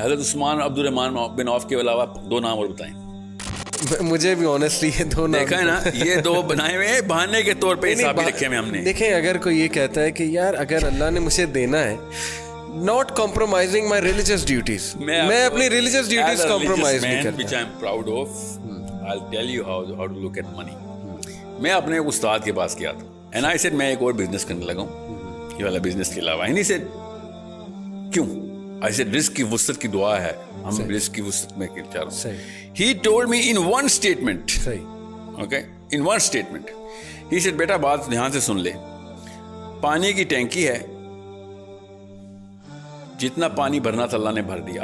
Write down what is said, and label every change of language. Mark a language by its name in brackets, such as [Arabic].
[Urdu] حضرت عثمان عبد الرحمن بن عوف کے علاوہ 2 نام اور بتائیں. مجھے بھی آنیسٹلی یہ 2 نام دیکھا ہے نا، یہ 2 بنائے ہوئے ہیں بہانے کے طور پہ حساب بھی رکھے ہوئے ہم نے. دیکھیں اگر کوئی یہ کہتا ہے کہ یار اگر اللہ نے مجھے دینا ہے، [English] not compromising my religious duties, [Urdu] میں اپنی religious duties compromise نہیں کرتا. [English] which I am proud of. I'll tell you how to look at money. [Urdu] میں اپنے استاد کے پاس گیا تھا [English] and I said [Urdu] میں ایک اور بزنس کرنے لگا ہوں یہ والا بزنس کے علاوہ. [English] and he said [Urdu] کیوں؟ [English] I said [Urdu] رزق کی وسعت کی دعا ہے، ہم رزق کی وسعت میں چاہ رہا ہوں. [English] He told me in one statement, okay, in one statement, he said [Urdu] بیٹا بات دھیان سے سن لے، پانی کی ٹینکی ہے، جتنا پانی بھرنا تھا اللہ نے بھر دیا.